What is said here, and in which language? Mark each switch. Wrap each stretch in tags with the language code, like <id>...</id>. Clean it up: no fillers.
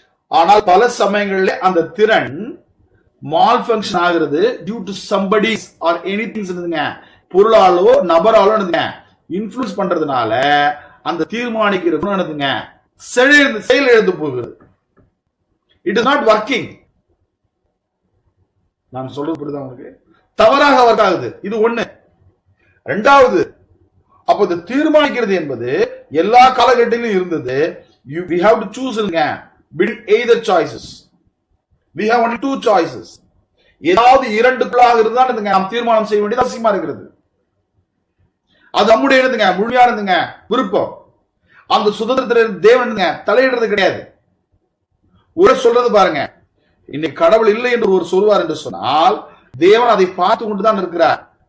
<ta>ஆனால் பல சமயங்களில் அந்த திறன் மால் ஃபங்க்ஷன் ஆகிறது</ta> <en>due to somebodies or anything,</en> <ta>பொருளாலோ நபராலோ influence பண்றதுனால அந்த தீர்மானிக்கிற குணம் செயல் எழுந்து போகுது.</ta> <en>It is not working.</en> <ta>நான் சொல்றது புரியுதா உங்களுக்கு? தவறாக ஒர்க் ஆகுது. இது ஒண்ணு. ரெண்டாவது, அப்ப இது தீர்மானிக்கிறது என்பது எல்லா காலகட்டத்திலும் இருந்தது.</ta> <en>we have to choose between either choices. we have only two choices.</en> <ta>ஏதாவது இரண்டுக்குள்ளாக இருந்தால் நாம் தீர்மானம் செய்ய வேண்டியது அவசியமா இருக்கிறது. அது நம்முடைய முழுமையானதுங்க விருப்பம். அந்த சுதந்திரத்தில் தேவன் தலையிடுறது கிடையாது. ஒரு சொல்றது பாருங்க, இன்னைக்கு கடவுள் இல்லை என்று ஒரு சொல்வார் என்று சொன்னால், தேவன் அதை பார்த்து கொண்டுதான் இருக்கிறார்.</ta>